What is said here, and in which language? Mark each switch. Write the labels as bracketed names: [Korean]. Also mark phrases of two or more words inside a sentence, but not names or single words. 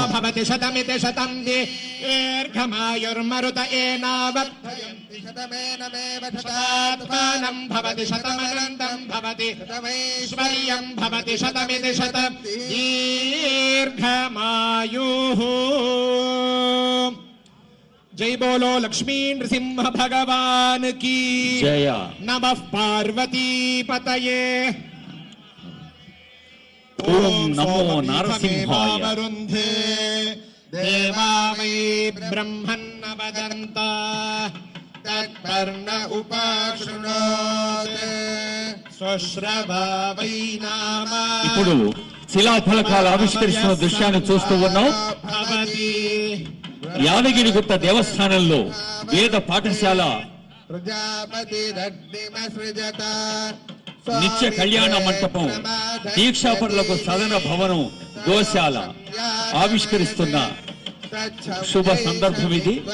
[Sanskrit] భవతి శతమితి శతం దీర్ఘమాయుర్మరుత ఏనావర్ధయంతి శతమేనమేవ శతాత్మానం భవతి శతమనంతం భవతి శతమైశ్వర్యం భవతి శతమితి శతం దీర్ఘమాయుః. [Hindi] जय बोलो लक्ष्मी नृसिंह भगवान की जय. [Sanskrit] नमः पार्वती पतये. ओम नमो नारसिंहाय. वरुन्धे देवा वै ब्रह्मन्न वदन्ता तत्पर्ण उपाशृणोत् स्वश्रवा वै नाम. [Telugu] ఇప్పుడు శిలాఫలకాలు ఆవిష్కరిస్తున్న దృశ్యాన్ని చూస్తూ ఉన్నాం. [Sanskrit] भवति [Telugu] యాదగిరిగుట్ట దేవస్థానంలో వేద పాఠశాల, నిత్య కళ్యాణ మంటపం, దీక్షాపరులకు సదన భవనం, గోశాల ఆవిష్కరిస్తున్న శుభ సందర్భం ఇది.